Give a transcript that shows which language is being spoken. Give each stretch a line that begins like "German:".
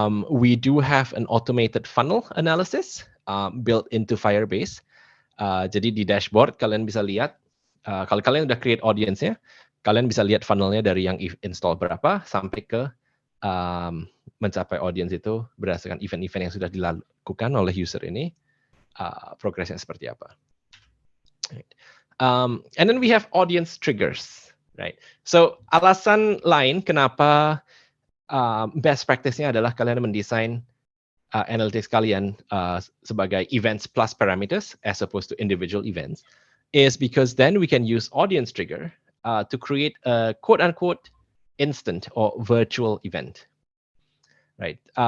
English: We do have an automated funnel analysis built into Firebase.
Indonesian: Jadi di dashboard kalian bisa lihat, kalau kalian udah create audience-nya, kalian bisa lihat funnelnya dari yang install berapa sampai ke mencapai audience itu berdasarkan event-event yang sudah dilakukan oleh user ini, progresnya seperti apa.
English: Right. And then we have audience triggers, right? So
Indonesian: alasan lain kenapa best practice-nya adalah kalian mendesain analytics kalian sebagai
English: events plus parameters as opposed to individual events is because then we can use audience trigger to create a quote-unquote instant or virtual event, right?